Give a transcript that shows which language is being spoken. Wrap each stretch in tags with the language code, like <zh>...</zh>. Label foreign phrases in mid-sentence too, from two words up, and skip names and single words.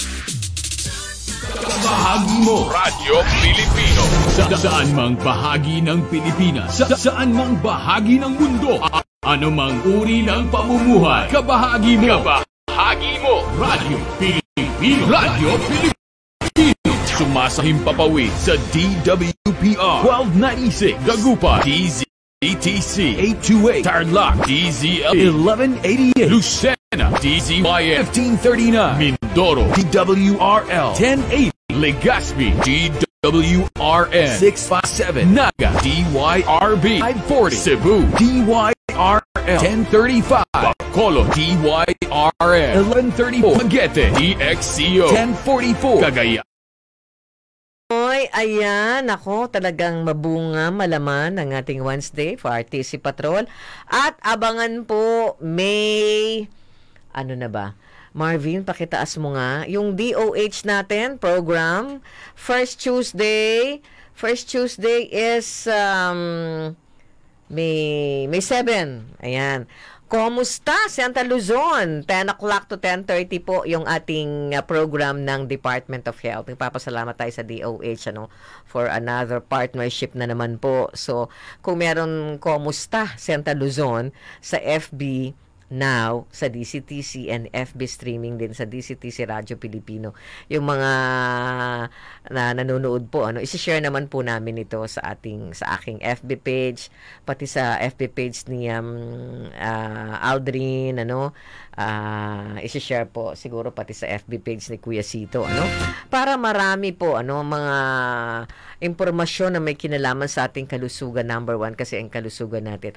<tl>Kabahagi mo Radyo Pilipino. Saan mang bahagi ng Pilipinas, saan mang bahagi ng mundo, anumang uri ng pamumuhay, kabahagi mo. Radyo Pilipino. Radyo Pilipino. Sumasahimpapawid sa DWPR 1296 Dagupan, DZTC 828 Tarlac, DZL 1188 Lucena, DZYM 1539 Mindoro, DWRL 1080 Legazpi, DWRN 657 Naga, DYRB 540 Cebu, DYRL 1035 Bacolod, DYRN 1134 Magete, DXCO 1044 Cagayan. Oy, ayan, ako talagang mabunga, malaman ang ating Wednesday for RTC Patrol. At abangan po, may, ano na ba, Marvin, pakitaas mo nga. Yung DOH natin, program,</tl> <en>First Tuesday is May 7.</en> <tl>Ayan. Kumusta, Santa Luzon?</tl> <en>10 o'clock to 10:30</en> <tl>po yung ating program ng Department of Health. Nagpapasalamat tayo sa DOH</tl> <en>for another partnership</en> <tl>na naman po. So, kung meron kumusta, Santa Luzon, sa FB Now, sa DCTC</tl> <en>and FB streaming</en> <tl>din sa DCTC Radyo Pilipino. Yung mga na nanonood po, isi-share naman po namin ito sa aking FB page, pati sa FB page ni Aldrin, isi-share po siguro pati sa FB page ni Kuya Sito, para marami po mga impormasyon na may kinalaman sa ating kalusugan, number 1 kasi ang kalusugan natin.</tl>